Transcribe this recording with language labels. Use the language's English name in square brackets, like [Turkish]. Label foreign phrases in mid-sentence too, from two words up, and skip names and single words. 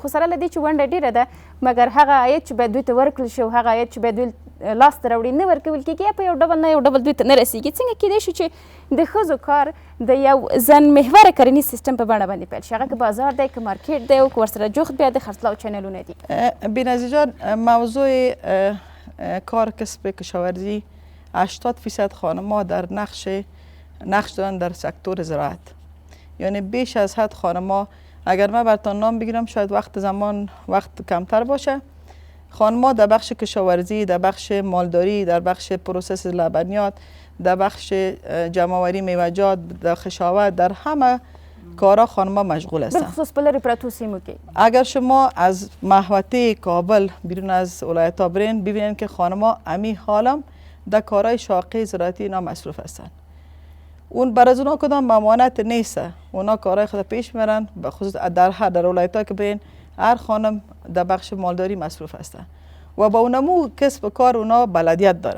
[Pashto] خو سره له دې چې ونډه ډیره ده مګر هغه عاید چې باید دوی ته ورکړل شي او هغه عاید چې باید دوی لاسته راوړي نه ورکول کېږي یا په یو ډول نه یو ډول دوی ته نه رسیږي. څنګه کیدای شي چې د ښځو کار د یو ځان محوره کرنیز سیستم په بڼه باندې پیل شي، هغه که بازار دی که مارکیټ دی او که ورسره جفت بیا د خرڅلاو چینلونه دي؟ [Persian] بینظیر جان، موضوع کار کسب کشاورزی 80% خانم‌ها در نقش دارن در سکتور زراعت. یعنی بیش از حد خانم‌ها، اگر من براتون نام بگیرم شاید وقت کمتر باشه، خانم‌ها در بخش کشاورزی، در بخش مالداری، در بخش پروسس لبنیات، در بخش جمع‌آوری میوه‌جات، در خشاوت، در همه کارا خانم‌ها مشغول هستند. [Pashto] بخصوص په لرې پرتو سیمو کې [Persian] اگر شما از محوطه کابل بیرون از ولایت‌ها برین ببینید که خانم‌ها امی حالم در کارهای شاقه زراعتی اینا مصروف هستند. اون بر از اونا کدام ممانعت نیست، اونا کارهای خود پیش میبرن. به خصوص در ولایت‌ها که برین هر خانم در بخش مالداری مصروف هستند و با اونمو کسب کار اونا بلدیت داره.